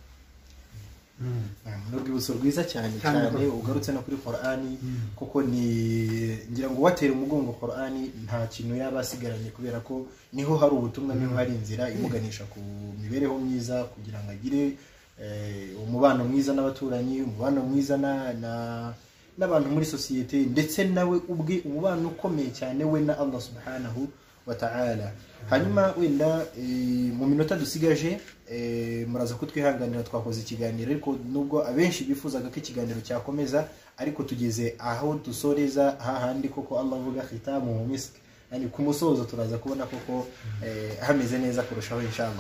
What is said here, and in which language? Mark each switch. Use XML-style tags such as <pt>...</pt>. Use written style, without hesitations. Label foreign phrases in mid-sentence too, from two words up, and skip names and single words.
<rw>N'urwibutso rwiza cyane ugarutse no kuri Qur'ani kuko ni ngira ngo watera umugongo Qur'ani nta kintu yaba asigaranye, kubera ko niho hari ubutumwa, niho hari inzira imuganisha ku mibereho myiza kugira ngo agire umubano mwiza n'abaturanyi, umubano mwiza n'abantu muri societe, ndetse nawe ubwe umubano ukomeye cyane we na</rw> <ar>الله سبحانه وتعالى.</ar> <rw>Hanyuma wenda mu minota dusigaje muraza kutwihanganira twakoze ikiganiro, ariko nubwo abenshi bifuzaga ko ikiganiro cyakomeza, ariko tugeze aho dusoreza hahandi koko Allah avuga</rw> <ar>ختامه مسك,</ar> <rw>yani ku musozo turaza kubona koko hameze neza kurushaho inshallah.</rw>